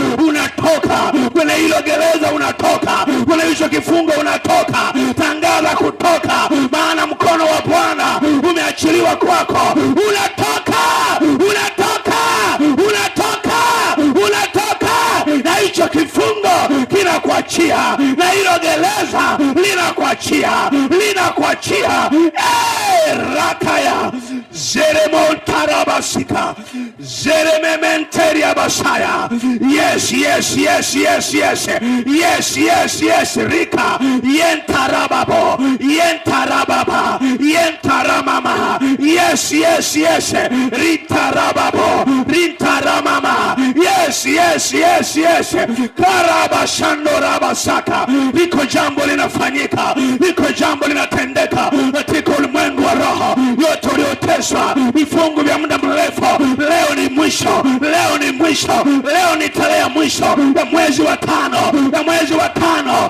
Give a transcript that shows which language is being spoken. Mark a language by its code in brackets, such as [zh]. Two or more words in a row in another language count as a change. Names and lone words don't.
[sw] Unatoka kwenye hilo gereza, unatoka kwenye hicho kifungo, unatoka. Tangaza kutoka, maana mkono wa Bwana umeachiliwa kwako. Unatoka, unatoka, unatoka, unatoka, na hicho kifungo kinakuachia, na hilo gereza linakuachia, linakuachia. Rakaya Zeremontarabasika Zeremementeria basaya. [en] Yes, yes, yes, yes, yes, yes, yes, yes. Rika yentarababo, yentarababa, yentaramama. Yes, yes, yes. Ritarababo, rintaramama. Yes, yes, yes, yes. Karabashandorabasaka. [sw] Liko jambo linafanyika, liko jambo linatendeka katika ulimwengu wa roho. Yote ulioteswa vifungu vya muda mrefu, leo ni mwisho, leo ni mwisho, leo ni tarehe ya mwisho ya mwezi wa 5, ya mwezi wa 5.